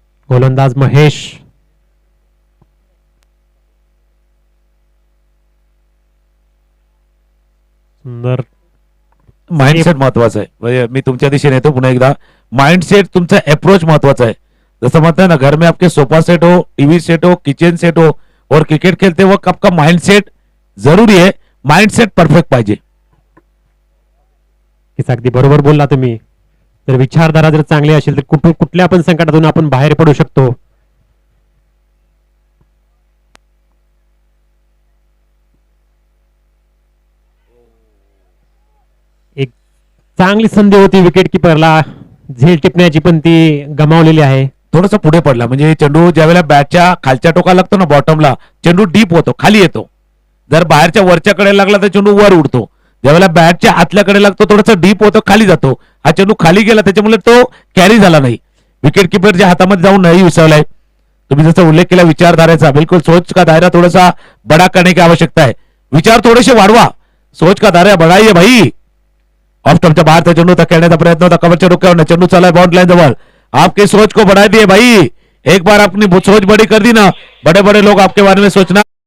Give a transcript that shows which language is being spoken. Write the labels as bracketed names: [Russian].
[Marathi] गोलंदाज महेश सुंदर. माइंडसेट महत्वाचा आहे. म्हणजे मी तुमच्या दिशेने येतो पुन्हा एकदा. माइंडसेट तुमचा अप्रोच महत्वाचा आहे. जसं म्हणता [Hindi] है ना, घर में आपके सोफा सेट हो, टीवी सेट हो, किचन सेट हो और क्रिकेट खेलते वक्त आपका माइंडसेट जरूरी है. [Marathi] माइंडसेट परफेक्ट पाहिजे. अगदी बरोबर बोलला तुम्ही. जर विचारधारा जर चांगली असेल तर कुठल्या पण संकटातून आपण बाहेर पडू शकतो. चांगली संधी होती विकेट किपरला झेल टिपण्याची, पण ती गमावलेली आहे. थोडासा पुढे पडला, म्हणजे चेंडू ज्यावेळेला बॅटच्या खालच्या टोकाला लागतो ना बॉटमला, चेंडू डीप होतो, खाली येतो. जर बाहेरच्या वरच्या कडे लागला तर चेंडू वर उडतो. ज्यावेळेला बॅटच्या आतल्याकडे लागतो थोडासा डीप होतो, खाली जातो. हा चेंडू खाली गेला त्याच्यामुळे तो कॅरी झाला नाही. विकेट किपरच्या हातामध्ये जाऊन नाही विसरलाय. तुम्ही जसं उल्लेख केला विचारधारेचा, [Hindi] बिलकुल सोच का दायरा थोडासा बडा करने की आवश्यकता है. [Marathi] विचार थोडेसे वाढवा, [Hindi] सोच का दायरा बढाइए भाई. [Marathi] ऑफ स्टंपच्या बाहेरचा चेंडू तर खेळण्याचा प्रयत्न होता, कव्हरच्या डोक्यावर चेंडू चालला बाउंड्री लाइन जवळ. [Hindi] आपकी सोच को बढ़ा दिए भाई, एक बार अपनी सोच बड़ी कर दी ना, बड़े बड़े लोग आपके बारे में सोचना.